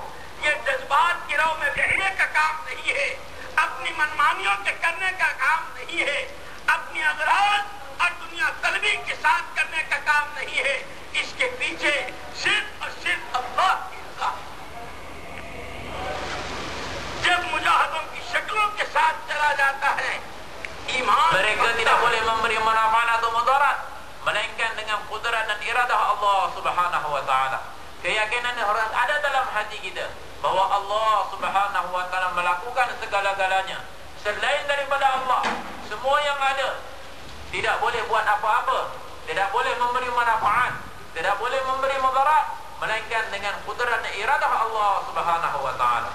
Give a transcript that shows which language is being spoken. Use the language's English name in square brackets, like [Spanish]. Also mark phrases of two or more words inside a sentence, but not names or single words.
[Urdu] یہ جذبات کی رو میں بہنے کا کام نہیں ہے، اپنی منمانیوں کے کرنے کا کام نہیں ہے، اپنی اغراض اور دنیا طلبی کے ساتھ کرنے کا کام نہیں ہے. اس کے پیچھے صرف اور صرف اللہ کی رضا. جب مجاہدوں کی شکلوں کے ساتھ چلا جاتا ہے ایمان. [Malay] Mereka tidak boleh memberi manfaat atau mudarat melainkan dengan kudrat dan iradah Allah [Arabic] سبحانه وتعالى. [Malay] Keyakinan harus ada dalam hati kita bahwa Allah [Arabic] سبحانه وتعالى [Malay] melakukan segala-galanya. Selain daripada Allah, semua yang ada tidak boleh buat apa-apa, tidak boleh memberi manfaat, tidak boleh memberi mudarat melainkan dengan kudrat dan iradah Allah [Arabic] سبحانه وتعالى.